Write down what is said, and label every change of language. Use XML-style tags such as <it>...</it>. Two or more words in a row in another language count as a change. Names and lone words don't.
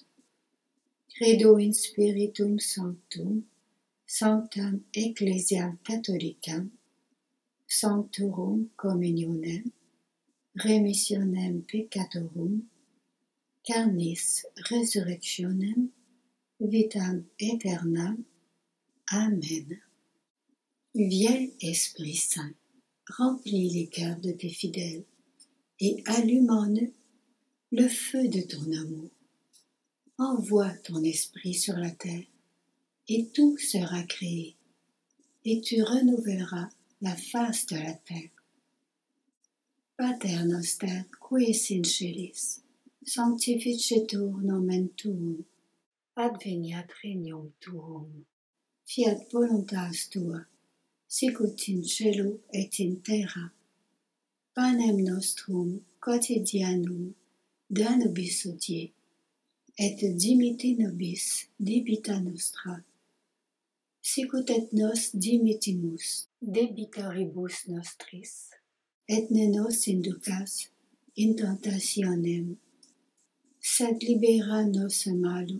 <la>Credo in Spiritum Sanctum, Sanctam Ecclesiam Catholicam, Sanctorum Communionem, Remissionem Peccatorum, Carnis Resurrectionem, Vitam Aeternam. Amen.</la> <fr>Viens, Esprit Saint, remplis les cœurs de tes fidèles et allume en eux le feu de ton amour. Envoie ton esprit sur la terre, et tout sera créé, et tu renouvelleras la face de la terre.</fr> <la>Pater noster, qui es in celis, sanctificetur nomen tuum, adveniat regnum tuum, fiat voluntas tua, sicut in cielo et in terra. Panem nostrum quotidianum da nobis hodie, et dimitte nobis debita nostra, sicut et nos dimittimus debitoribus nostris, et ne nos inducas in tentationem, sed libera nos a malo.</la>